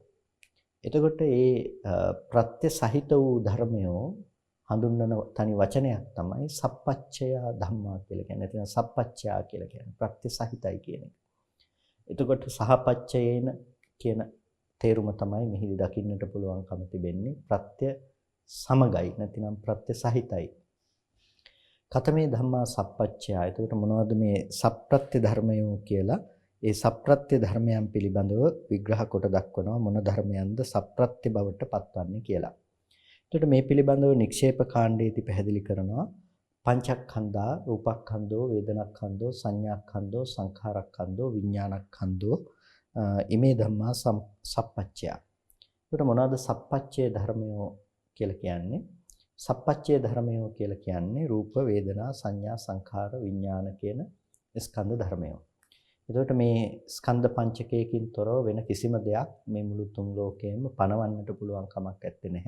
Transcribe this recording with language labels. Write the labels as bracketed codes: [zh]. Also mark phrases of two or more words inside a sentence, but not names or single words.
[si] එතකොට ඒ ප්‍රත්‍ය සහිත වූ ධර්මයෝ හඳුන්වන තනි වචනයක් තමයි [pi] සප්පච්චයා ධම්මා [si] කියලා කියන්නේ. නැත්නම් සප්පච්චයා කියලා කියන්නේ ප්‍රත්‍ය සහිතයි කියන එක. එතකොට සහපච්චයේන කියන තේරුම තමයි මෙහිදී දකින්නට පුළුවන්කම තිබෙන්නේ ප්‍රත්‍ය සමගයි නැතිනම් ප්‍රත්‍ය සහිතයි. [pi] කතමේ ධම්මා සප්පච්චයා. [si] එතකොට මොනවද මේ සප්‍රත්‍ය ධර්මයෝ කියලා? ඒ සප්‍රත්‍ය ධර්මයන් පිළිබඳව විග්‍රහ කොට දක්වනවා මොන ධර්මයන්ද සප්‍රත්‍ය බවට පත්වන්නේ කියලා. එතකොට මේ පිළිබඳව නික්ෂේප කාණ්ඩයේදී පැහැදිලි කරනවා [pi] පංචස්කන්ධා රූපස්කන්ධෝ වේදනාස්කන්ධෝ සංඥාස්කන්ධෝ සංඛාරස්කන්ධෝ විඥානස්කන්ධෝ ඉමේ ධම්මා සප්පච්චයා. [si] එතකොට මොනවද සප්පච්චේ ධර්මයෝ කියලා කියන්නේ? සප්පච්චේ ධර්මයෝ කියලා කියන්නේ රූප වේදනා සංඥා සංඛාර විඥාන කියන ස්කන්ධ ධර්මයෝ. එතකොට මේ ස්කන්ධ පංචකයකින් තොරව වෙන කිසිම දෙයක් මේ මුළු තුන් ලෝකයේම පනවන්නට පුළුවන් කමක් නැත්තේ නැහැ.